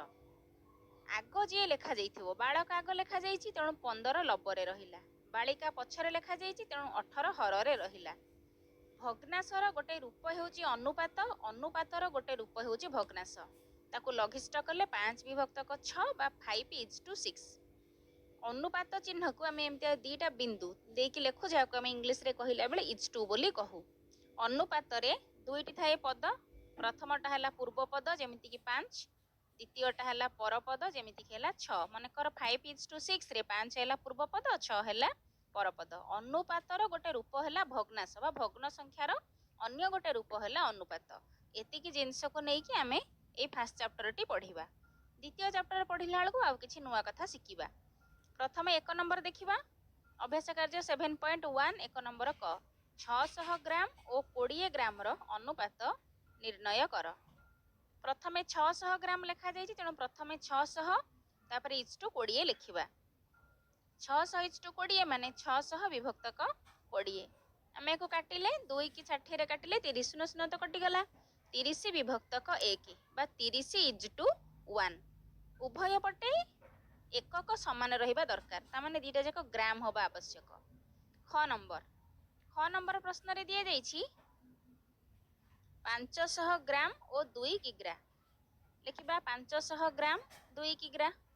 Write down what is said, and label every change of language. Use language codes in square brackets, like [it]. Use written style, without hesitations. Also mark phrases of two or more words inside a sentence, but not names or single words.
[or] ଆଗୋ ଯେ ଲେଖା ଯାଇଥିବ ବାଳକ ଆଗୋ ଲେଖା ଯାଇଛି ତେଣୁ 15 ଲବରେ ରହିଲା, ବାଳିକା ପଛରେ ଲେଖା ଯାଇଛି ତେଣୁ 18 ହରରେ ରହିଲା। ଭଗ୍ନାଂଶର ଗୋଟେ ରୂପ ହେଉଛି ଅନୁପାତ, ଅନୁପାତର ଗୋଟେ ରୂପ ହେଉଛି ଭଗ୍ନାଂଶ। ତାକୁ ଲଘିଷ୍ଠ କଲେ 5 ବିଭକ୍ତକ 6 ବା 5:6। ଅନୁପାତ ଚିହ୍ନ କୁ ଆମ ଏମିତି ଦିଟା ବିନ୍ଦୁ ଦେକି ଲେଖୁ ଯାକୁ ଆମ ଇଂଲିଶ ରେ କହିଲା ବେଳେ [en] is to [or] ବୋଲି କହୁ। ଅନୁପାତ ରେ ଦୁଇଟି ଥାଏ ପଦ, ପ୍ରଥମଟା ହେଲା ପୂର୍ବ ପଦ ଯେମିତି କି 5, ଦ୍ୱିତୀୟଟା ହେଲା ପର ପଦ ଯେମିତି କି ହେଲା 6। ମାନେକର 5:6 ରେ 5 ହେଲା ପୂର୍ବ ପଦ 6 ହେଲା ପର ପଦ। ଅନୁପାତର ଗୋଟେ ରୂପ ହେଲା ଭଗ୍ନାଂଶ ବା ଭଗ୍ନ ସଂଖ୍ୟାର ଅନ୍ୟ ଗୋଟେ ରୂପ ହେଲା ଅନୁପାତ। ଏତିକି ଜିନିଷ କୁ ନେଇକି ଆମେ ଏ [en] first chapter [or] ଟି ପଢ଼ିବା। ଦ୍ୱିତୀୟ ଚାପ୍ଟର ପଢ଼ିଲା ବେଳକୁ ଆଉ କିଛି ନୂଆ କଥା ଶିଖିବା। ପ୍ରଥମେ 1 ନମ୍ବର ଦେଖିବା। ଅଭ୍ୟାସ କାର୍ଯ୍ୟ 7.1 1 ନମ୍ବର କ 600 ଗ୍ରାମ ଓ 20 ଗ୍ରାମ ର ଅନୁପାତ ନିର୍ଣ୍ଣୟ କର। ପ୍ରଥମେ 600 ଗ୍ରାମ ଲେଖା ଯାଇଛି ତେଣୁ ପ୍ରଥମେ 600 ତାପରେ [en] is to [or] 20 ଲେଖିବା। 600 [en] is to [or] 20 ମାନେ 600 ବିଭକ୍ତକ 20। ଆମେ କୁ କାଟିଲେ 2 କି 60 ରେ କାଟିଲେ 30 ସୁନୋ ତ କଟି ଗଲା। 30 ବିଭକ୍ତକ 1 ବା 30 [en] is to [or] 1। ଉଭୟ ପଟେ ଏକକ ସମାନ ରହିବା ଦରକାର, ତାମାନେ ଦିଟା ଯାକ ଗ୍ରାମ ହେବା ଆବଶ୍ୟକ। ଖ ନମ୍ବର ପ୍ରଶ୍ନ ରେ ଦିଆ ଯାଇଛି 500 ଗ୍ରାମ ଓ 2 କିଗ୍ରା। ଲେଖିବା 500 ଗ୍ରାମ 2 କିଗ୍ରା।